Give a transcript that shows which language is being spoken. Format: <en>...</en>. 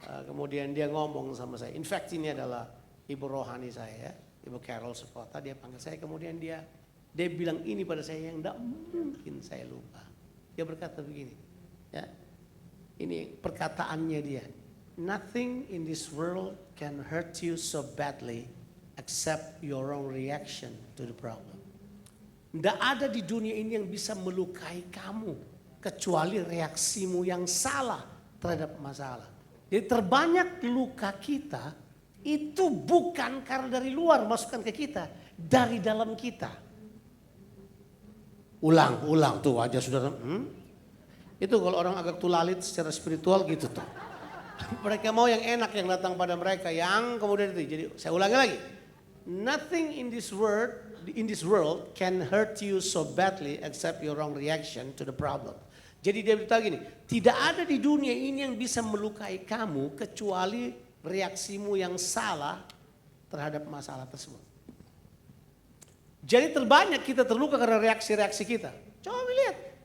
<id>Kemudian dia ngomong sama saya.</id> <en>In fact</en> <id>ini adalah ibu rohani saya, Ibu Carol Sekota. Dia panggil saya, kemudian dia bilang ini pada saya yang tidak mungkin saya lupa. Dia berkata begini, ya, ini perkataannya dia.</id> <en>Nothing in this world can hurt you so badly except your own reaction to the problem.</en> <id>Tidak ada di dunia ini yang bisa melukai kamu kecuali reaksimu yang salah terhadap masalah. Jadi terbanyak luka kita itu bukan karena dari luar masukkan ke kita, dari dalam kita. Ulang tuh wajah saudara. Itu kalau orang agak tulalit secara spiritual gitu tuh. Mereka mau yang enak yang datang pada mereka, yang kemudian itu. Jadi saya ulangi lagi.</id> <en>Nothing in this world can hurt you so badly except your wrong reaction to the problem.</en> <id>Jadi dia beritahu gini, tidak ada di dunia ini yang bisa melukai kamu kecuali reaksimu yang salah terhadap masalah tersebut. Jadi terbanyak kita terluka karena reaksi-reaksi kita. Coba lihat.</id>